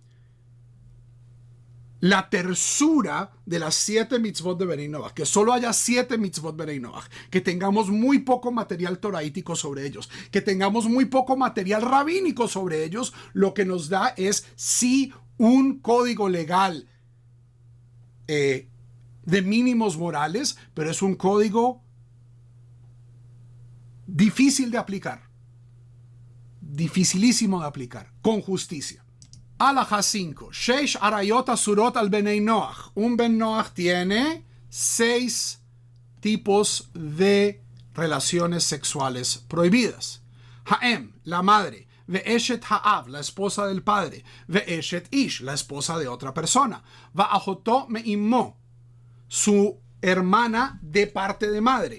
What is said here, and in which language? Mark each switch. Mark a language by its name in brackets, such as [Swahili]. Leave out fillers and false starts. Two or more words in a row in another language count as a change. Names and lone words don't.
[Spanish] La tersura de las 7 mitzvot de [Hebrew] בני נח, [Spanish] que solo haya 7 mitzvot de [Hebrew] בני נח, [Spanish] que tengamos muy poco material toraítico sobre ellos, que tengamos muy poco material rabínico sobre ellos, lo que nos da es sí un código legal de mínimos morales, pero es un código difícil de aplicar, dificilísimo de aplicar, con justicia. Alajá 5. [Hebrew] שש עריות אסורות על בני נח. [Spanish] Un [Hebrew] בן נח [Spanish] tiene 6 tipos de relaciones sexuales prohibidas. Ha'em, la madre. [Hebrew] ואשת האב, [Spanish] la esposa del padre. [Hebrew] ואשת איש, [Spanish] la esposa de otra persona. [Hebrew] ואחותו מאמו, [Spanish] su hermana de parte de madre.